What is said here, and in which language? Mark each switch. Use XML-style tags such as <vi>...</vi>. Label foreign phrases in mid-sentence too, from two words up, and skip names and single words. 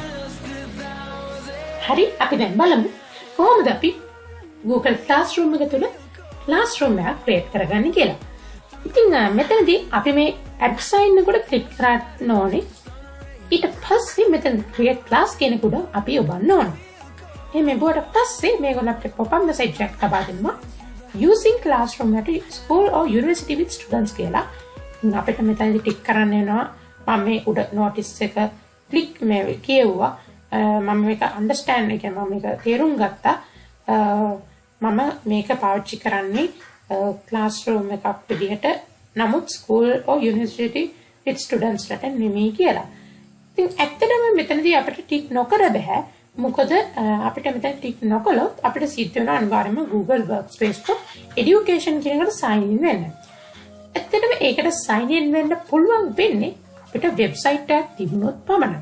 <si>හරි අපි දැන් බලමු කොහොමද අපි Google Classroom එක තුළ classroom එකක් create කරගන්නේ කියලා. ඉතින් මෙතනදී අපි මේ</si> <en>add sign</en> <si>එකට click කරන්න ඕනේ. ඊට පස්සේ මෙතන</si> <en>create class</en> <si>කියන කුඩ අපි යොබන්න ඕනේ. එහෙනම් බෝඩට පස්සේ මේගොල්ලෝ අපිට</si> <en>pop up message</en> <si>එකක් ලබා දෙනවා.</si> <en>Using classroom at school or university with students කියලා.</en> <si>අපිට මෙතනදී ටික් කරන්න වෙනවා. මම මේ උඩ notice එක click මේ කියුවා. මම මේක understand එක මම මේක තේරුම් ගත්තා. මම මේක පාවිච්චි කරන්නේ classroom එකක් විදිහට. නමුත්</si> <en>school or university with students</en> <si>ලට නෙමෙයි කියලා. ඉතින් ඇත්තටම මෙතනදී අපිට ටික් නොකර බෑ. මොකද අපිට මෙතන ටික් නොකළොත් අපිට සිද්ධ වෙන අනිවාර්යයෙන්ම Google Workspace for Education කියන එකට</si> <en>sign in</en> <si>වෙන්න. ඇත්තටම ඒකට</si> <en>sign in</en> <si>වෙන්න පුළුවන් වෙන්නේ අපිට වෙබ්සයිට් එකක් තිබුණොත් පමණයි.</si>